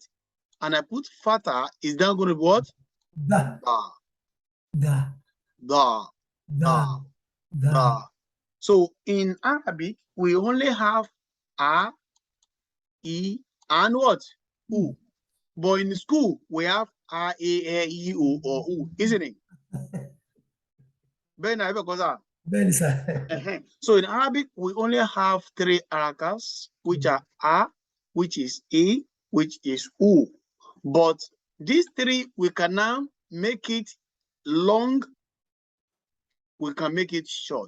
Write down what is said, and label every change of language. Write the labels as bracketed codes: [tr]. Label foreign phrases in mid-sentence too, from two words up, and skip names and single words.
[en] And I put fataha, is that going to be what? Da. Da. Da. Da. Da. So in Arabic, we only have a, e, and what? U. But in school, we have a, e, I, o, or u, isn't it? So in Arabic, we only have 3 harakas, which are a, which is e, which is u. But these 3, we can now make it long, we can make it short.